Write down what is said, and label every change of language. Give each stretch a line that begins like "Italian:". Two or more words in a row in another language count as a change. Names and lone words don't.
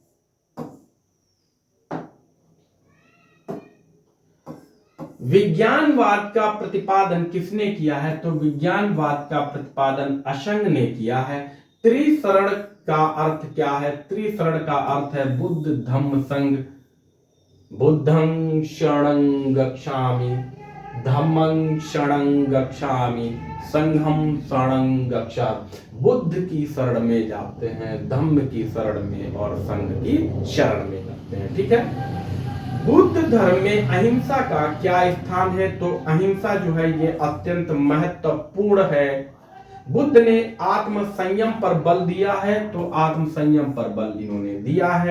Hindi: विज्ञानवाद का प्रतिपादन किसने किया है, तो विज्ञानवाद का प्रतिपादन असंग ने किया है। त्रिशरण का अर्थ क्या है, त्रिशरण का अर्थ है बुद्ध धम्म संघ।
Pali: बुद्धं शरणं गच्छामि, धम्मं शरणं गच्छामि, संघं शरणं गच्छामि।
Hindi: बुद्ध की शरण में जाते हैं, धम्म की शरण में और संघ की शरण में जाते हैं। ठीक है, बुद्ध धर्म में अहिंसा का क्या स्थान है, तो अहिंसा जो है ये अत्यंत महत्वपूर्ण है। बुद्ध ने आत्म संयम पर बल दिया है, तो आत्म संयम पर बल इन्होंने दिया है।